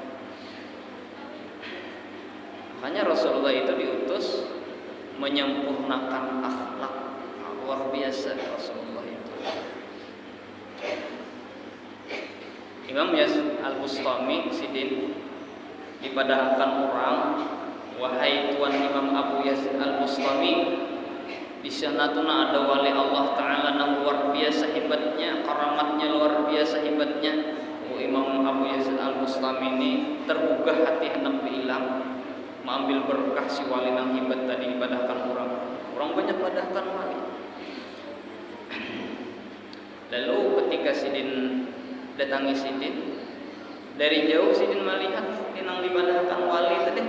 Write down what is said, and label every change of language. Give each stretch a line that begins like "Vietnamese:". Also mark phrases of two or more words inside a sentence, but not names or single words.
Indonesian: Makanya Rasulullah itu diutus menyempurnakan akhlak. Luar biasa Rasulullah itu.
Banjar: Imam Yazid Al-Bustami Sidin dipadahkan orang, wahai Tuan Imam Abu Yazid Al-Bustami, di sana tuh ada wali Allah Ta'ala yang luar biasa hebatnya, karamatnya luar biasa hebatnya. Imam Abu Yazid Al-Bustami ini tergugah hati hendak bilang mengambil berkah si wali yang hebat tadi dipadahkan orang. Orang banyak padahkan wali. Lalu ketika Sidin datangi Sidin, dari jauh Sidin melihat yang dipadahkan wali tadi.